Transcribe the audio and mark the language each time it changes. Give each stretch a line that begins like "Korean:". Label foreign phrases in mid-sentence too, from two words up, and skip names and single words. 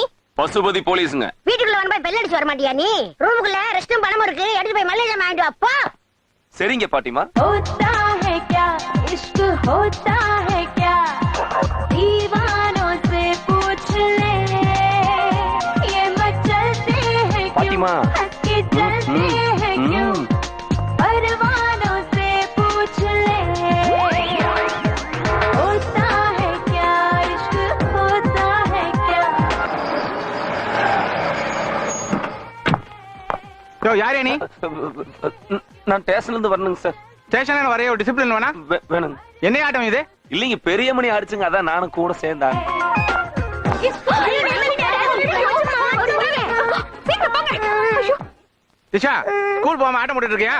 Tamil: பசுபதி போலீஸுங்க. வீட்டுக்குள்ள வந்து போய் பெல் அடிச்சு வர மாட்டியா நீ? ரூமுக்குள்ள ரெஸ்டும் பணமும் இருக்கு, எடுத்து போய் மல்லிகை வாங்கிட்டு வா போ. சரிங்க பாட்டிமா.
Hindi: होता है क्या इश्क होता है क्या दीवानों से पूछ ले ये मचलते हैं क्यों
Tamil: பாட்டிமா.
Hindi: हंस के चलते हैं क्यों परवानों से पूछ ले होता है क्या इश्क होता है क्या
Tamil: யாரே நீ? நான் ஸ்டேஷன்ல இருந்து வரணுங்க சார். ஸ்டேஷன்ல வரைய ஒரு டிசிப்ளின் வேணா? வேணுங்க. என்ன ஆட்டம் இது? இல்லைங்க, பெரிய மணி அடிச்சுங்க, அதான் நானும் கூட சேர்ந்தாங்க. திஷா, ஸ்கூல் போகாம ஆட்டம் போட்டுட்டு இருக்கியா?